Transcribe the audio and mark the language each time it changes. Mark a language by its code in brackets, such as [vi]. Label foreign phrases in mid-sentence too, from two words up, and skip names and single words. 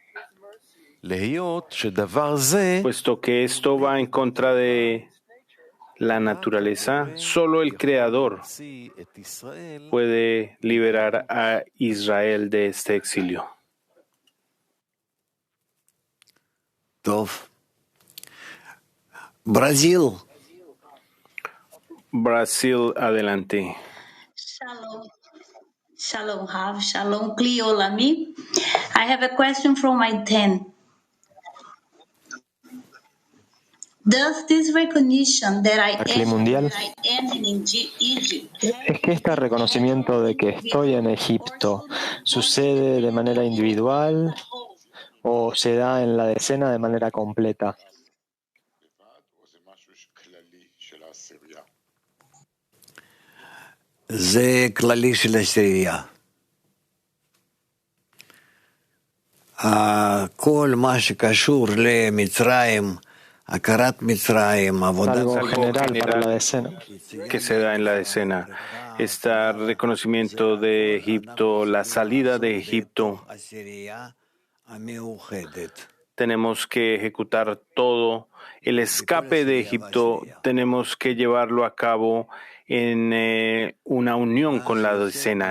[es] Puesto que esto va en contra de la naturaleza, solo el Creador puede liberar a Israel de este exilio. Brasil, adelante. [he] שלום. שלום, רב. Shalom, Clio, Lami. [en] I have a question from my 10. Does this recognition that I Mundial. am in Egypt [es] Es que este reconocimiento de que estoy en Egipto sucede de manera individual o se da en la decena de manera completa. [he] זה כללי של העשירייה. כל מה שקשור למצרים, הכרת מצרים, עבודת... [es] Algo general para la decena, que se da en la decena. Este reconocimiento de Egipto, la salida de Egipto, tenemos que ejecutar todo. El escape de Egipto tenemos que llevarlo a cabo en una unión con la decena.